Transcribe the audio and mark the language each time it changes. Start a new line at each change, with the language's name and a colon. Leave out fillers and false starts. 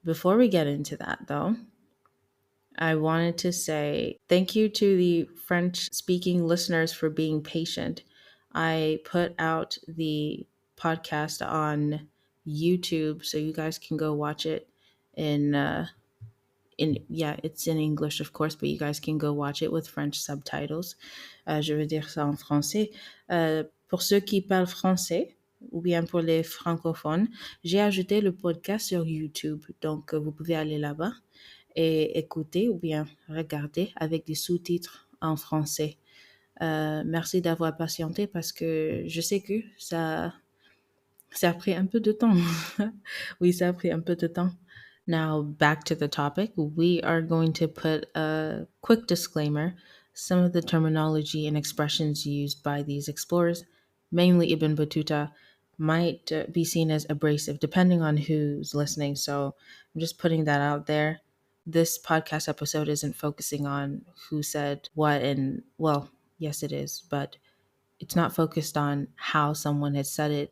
English: Before we get into that, though, I wanted to say thank you to the French speaking listeners for being patient. I put out the podcast on YouTube so you guys can go watch it in it's in English, of course, but you guys can go watch it with French subtitles.
French: Je veux dire ça en français. Pour ceux qui parlent français, ou bien pour les francophones, j'ai ajouté le podcast sur YouTube. Donc, vous pouvez aller là-bas et écouter ou bien regarder avec des sous-titres en français. Merci d'avoir patienté parce que je sais que ça a pris un peu de temps. Oui, ça a pris un peu de temps.
English: Now, back to the topic. We are going to put a quick disclaimer. Some of the terminology and expressions used by these explorers, mainly Ibn Battuta, might be seen as abrasive depending on who's listening. So I'm just putting that out there. This podcast episode isn't focusing on who said what, and well, yes, it is, but it's not focused on how someone has said it.